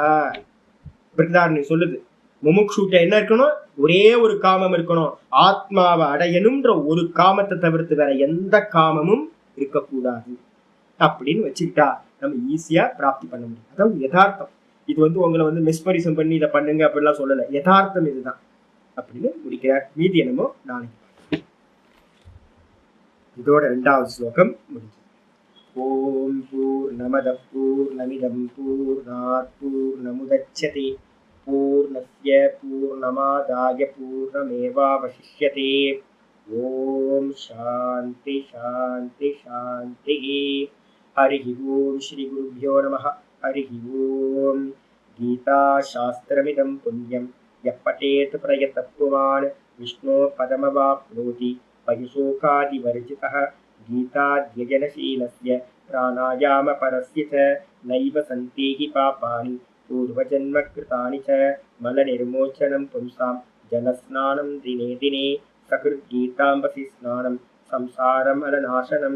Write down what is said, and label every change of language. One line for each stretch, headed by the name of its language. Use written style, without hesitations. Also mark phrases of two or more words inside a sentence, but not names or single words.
Tamil: பிரதாரணி சொல்லுது, முமுக்ஷூட்ட என்ன இருக்கணும், ஒரே ஒரு காமம் இருக்கணும், ஆத்மாவை அடையணும்ன்ற ஒரு காமத்தை தவிர்த்து வேற எந்த காமமும் இருக்கக்கூடாது அப்படின்னு வச்சுக்கிட்டா நம்ம ஈஸியா பிராப்தி பண்ண முடியும். அதாவது யதார்த்தம். இது வந்து உங்களை வந்து மிஸ்பரிசம் பண்ணி இதை பண்ணுங்க அப்படின்லாம் சொல்லலை, யதார்த்தம் இதுதான் அப்படின்னு முடிக்கிறார். மீதி என்னமோ நாளைக்கு. இதோட 2வது ஸ்லோகம் முடிஞ்சது.
Sanskrit: ओम् पूर्णमदः पूर्णमिदं पूर्णात् पूर्णमुदच्यते पूर्णस्य पूर्णमादाय पूर्णमेवावशिष्यते. ओम् शान्ति शान्ति शान्ति. हरि ओम् श्री गुरुभ्यो नमः। हरि ओम्. गीता शास्त्रमिदं पुण्यं यः पठेत् प्रयतः पुमान् विष्णोः पदमवाप्नोति भयशोकादिवर्जितः. गीताध्ययनशीलस्य प्राणायामपरस्य च नैव सन्ति हि पापानि पूर्वजन्मकृतानि च. मलनिर्मोचनं पुंसां जलस्नानं दिने दिने सकृद्गीताम्बसि स्नानं संसारमलनाशनं.